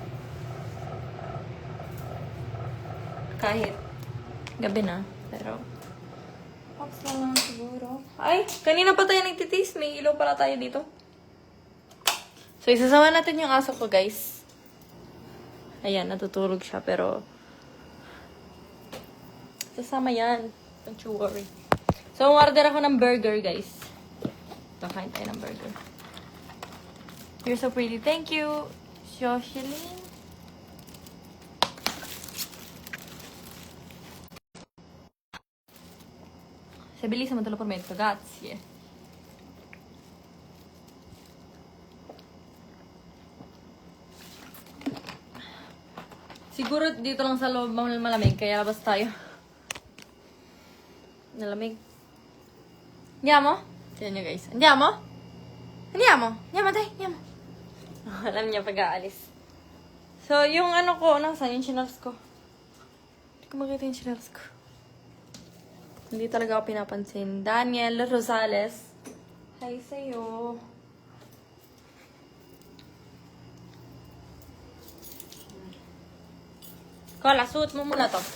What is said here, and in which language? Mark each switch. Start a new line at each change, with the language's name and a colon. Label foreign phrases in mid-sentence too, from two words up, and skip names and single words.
Filipino: Kahit gabi na, pero box lang siguro. Ay, kanina pa tayo nagtitis. May ilaw pala tayo dito. So, isasama natin yung aso ko, guys. Ayan, natutulog siya, pero sasama yan.
English: Don't you worry.
Filipino: So, order ako ng burger, guys. Kakain tayo ng burger.
English: You're so pretty. Thank you, Jocelyn.
Italian: Se bellissimo, te lo prometto. Grazie.
Filipino: Siguro dito lang sa loob malamig, kaya labas tayo. Nalamig. Andiamo? Tignan nyo guys.
Italian: Andiamo? Andiamo? Andiamo tayo, andiamo.
Filipino: Oh, alam niya pag-aalis. So, yung ano ko, nasaan yung chinelas ko? Hindi ko makita yung chinelas ko. Hindi talaga ako pinapansin. Daniel Rosales. Hi sa'yo. Kola, suot mo muna to.